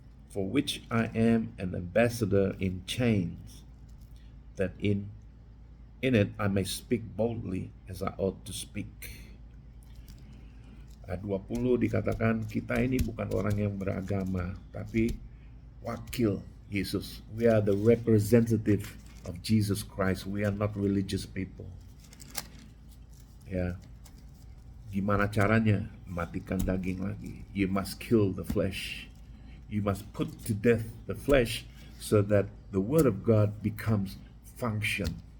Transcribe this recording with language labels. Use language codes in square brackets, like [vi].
[en] For which I am an ambassador in chains, that in it I may speak boldly as I ought to speak. [id] Ayat 20 dikatakan kita ini bukan orang yang beragama, tapi wakil Yesus. [en] We are the representative of Jesus Christ. We are not religious people. [id] Ya, gimana caranya? Matikan daging lagi. [en] You must kill the flesh. You must put to death the flesh so that the word of God becomes function.